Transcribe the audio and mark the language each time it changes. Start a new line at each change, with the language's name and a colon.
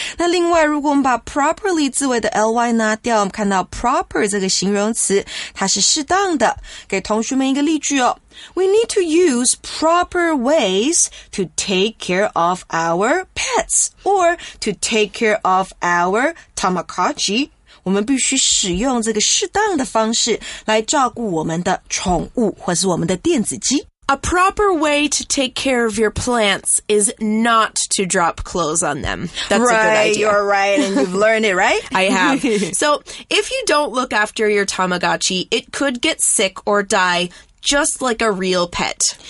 Chinese: 那另外如果我们把 properly 字尾的 ly 拿掉，我们看到 proper 这个形容词它是适当的。给同学们一个例句哦，
English: We need to use proper ways to take care of our pets or to take care of our Tamagotchi。
Chinese: 我们必须使用这个适当的方式来照顾我们的宠物或是我们的电子鸡。
English: A proper way to take care of your plants is not to drop clothes on them. That's a good idea. You're right, and you've learned it, right? I have. So, if you don't look after your Tamagotchi, it could get sick or die just like a real pet.